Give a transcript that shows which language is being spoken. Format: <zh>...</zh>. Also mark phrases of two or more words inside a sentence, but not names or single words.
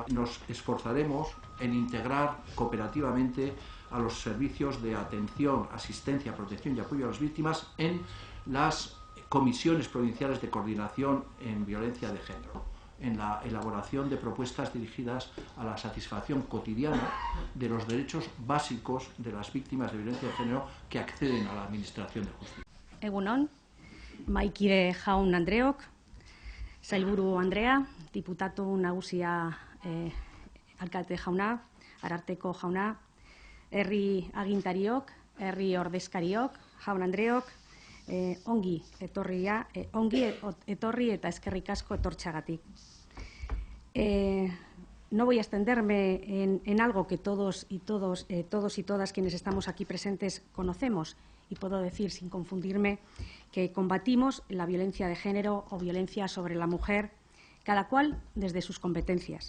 <es>Nos esforzaremos en integrar cooperativamente a los servicios de atención, asistencia, protección y apoyo a las víctimas en las comisiones provinciales de coordinación en violencia de género, en la elaboración de propuestas dirigidas a la satisfacción cotidiana de los derechos básicos de las víctimas de violencia de género que acceden a la Administración de Justicia.</es> <eu>Egunon, mahaikide jaun Andreok, sailburu Andrea, diputatu nagusia alkate jauna, ararteko jauna, herri agintariok, herri ordezkariok, jaun Andreok, ongi etorri eta eskerrik asko etortxagatik.</eu> <es>No voy a extenderme en algo que todos y todas quienes estamos aquí presentes conocemos y puedo decir sin confundirme que combatimos la violencia de género o violencia sobre la mujer, cada cual desde sus competencias.</es>